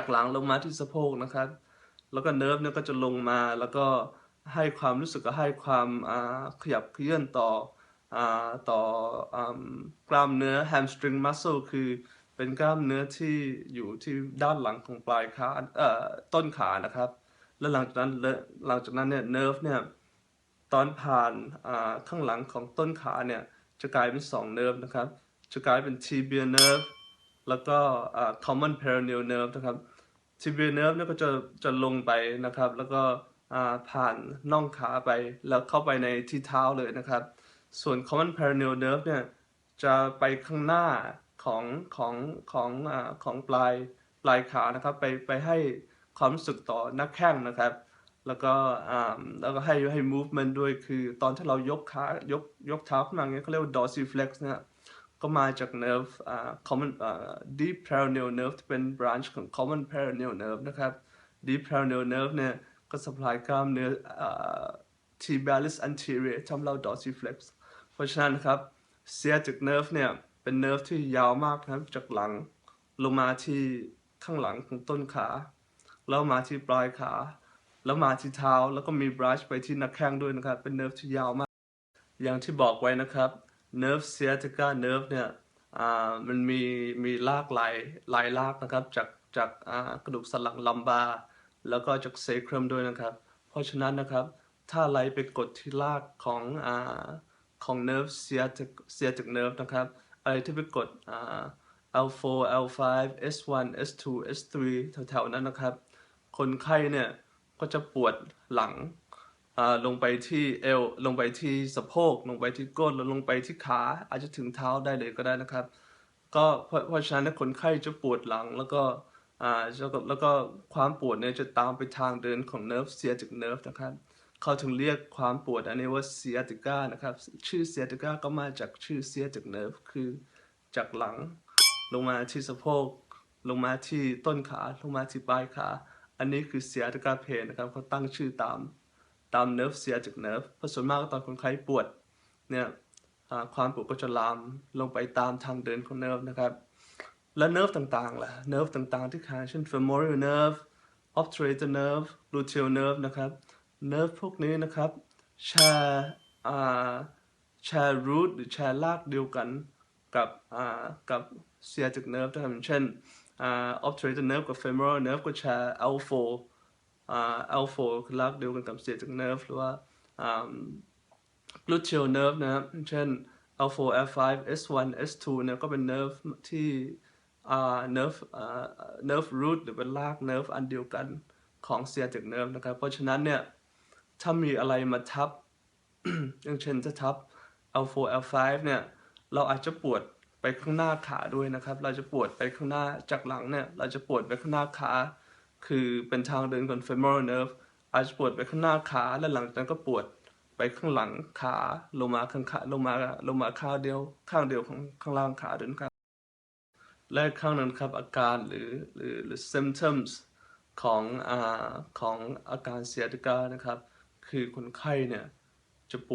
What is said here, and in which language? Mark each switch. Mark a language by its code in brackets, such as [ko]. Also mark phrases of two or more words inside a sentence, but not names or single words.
[th] หลังลงมาที่สะโพกนะครับแล้วก็เนิร์ฟเนี่ยก็จะลงมาแล้วก็ให้ความรู้สึกก็ให้ความขยับเขยื้อนต่อกล้ามเนื้อ [en] hamstring muscle [th] คือเป็นกล้ามเนื้อที่อยู่ที่ด้านหลัง ของปลายขาต้นขานะครับแล้วหลังจากนั้นเนี่ยเนิร์ฟเนี่ยตอนผ่านข้างหลังของต้นขาเนี่ยจะกลายเป็น2เนิร์ฟนะครับจะกลายเป็น [en] tibia nerve [th] แล้วก็ [en] common peroneal nerve [th] นะครับ [en] tibia nerve [th] เนี่ยก็จะลงไปนะครับแล้วก็ผ่านน่องขาไปแล้วเข้าไป ในที่เท้าเลยนะครับส่วน [en] common peroneal nerve [th] เนี่ยจะไปข้างหน้าของของของปลายขานะครับไปให้ความรู้สึกต่อหน้าแข้งนะครับแล้วก็ให้ movement ด้วยคือตอนที่เรายกเท้าขึ้นมาเงี้ยเขาเรียกว่า dorsiflex นะฮะก็มาจาก [en] nerve common deep peroneal nerve [th] ที่เป็น branch ของ [en] common peroneal nerve [th] นะครับ [en] deep peroneal nerve [th] เนี่ยก็ supply กล้ามเนื้อ [en] tibialis anterior [th] ทำเรา dorsiflex เพราะฉะนั้นครับ [en] sciatic nerve [th] เนี่ยเป็น nerve ที่ยาวมากนะครับจากหลังลงมาที่ ข้างหลังของต้นขาแล้วมาที่ปลายขาแล้วมาที่เท้าแล้วก็มี branch ไปที่หน้าแข้งด้วยนะครับเป็น nerve ที่ยาวมากอย่างที่บอกไว้นะครับ [en] nerve sciatica nerve [th] เนี่ยมันมีรากหลายรากนะครับจากกระดูกสันหลังลัมบาแล้วก็จากเซครัมด้วยนะครับเพราะฉะนั้นนะครับถ้าไหลไปกดที่รากของ [en] nerve sciatic nerve [th] นะครับอะไรที่ไปกด L4 L5 S1 S2 S3 แถวๆนั้นนะครับคนไข้เนี่ยก็จะปวดหลังลงไปที่เอวลงไปที่สะโพกลงไปที่ก้นแล้วลงไปที่ขาอาจจะถึงเท้าได้เลยก็ได้นะครับก็เพ ราะฉะนั้นคนไข้จะปวดหลังแล้วก็ความปวดเนี่ยจะตามไปทางเดินของ [en] nerve sciatic nerve [th] นะครับเขาถึงเรียกความปวดอันนี้ว่า sciatica นะครับชื่อ sciatica ก็มาจากชื่อ [en] sciatic nerve [th] คือจากหลังลงมาที่สะโพกลงมาที่ต้นขา ลงมาที่ปลายขาอันนี้คือ [en] sciatica pain [th] นะครับเขาตั้งชื่อตามเนิร์ฟเสียจากเนิร์ฟ เพราะส่วนมากตอนคนไข้ปวดเนี่ยความปวดก็จะลามลงไปตามทางเดินของเนิร์ฟนะครับและเนิร์ฟต่างๆล่ะเนิร์ฟต่างๆที่ขาเช่น [en] femoral nerve obturator nerve gluteal nerve [th] นะครับเนิร์ฟพวกนี้นะครับแชร์แชร์ root หรือแชร์รากเดียวกันกับ [en] sciatic nerve [th] นะครับเช่น [en] obturator nerve [th] กับ [en] femoral nerve [th] ก็แชร์ L4 L4 คือรากเดียวกันกับ [en] sciatic nerve [th] หรือว่า [en] gluteal nerve [th] นะครับเช่น L4 L5 S1 S2 เนี่ยก็เป็น nerve ที่ [en] nerve root [th] หรือเป็นราก nerve อันเดียวกันของ [en] sciatic nerve [th] นะครับเพราะฉะนั้นเนี่ยถ้ามีอะไรมาทับ อย่างเช่นถ้าทับ L4 L5 เนี่ยเราอาจจะปวดไปข้างหน้าขาด้วยนะครับเราจะปวดไปข้างหน้าจากหลังเนี่ยเราจะปวดไปข้างหน้าขาคือเป็นทางเดินของ [en] femoral nerve [th] อาจจะปวดไป ข้างหน้าขาและหลังจากนั้นก็ปวดไปข้างหลังขาลงมาข้างขาลงมาข้างเดียวของข้างล่างขาด้วย นะครับและข้างนั้นครับอาการหรือ symptoms ของของอาการ sciatica นะครับคือคนไข้เนี่ยจะปว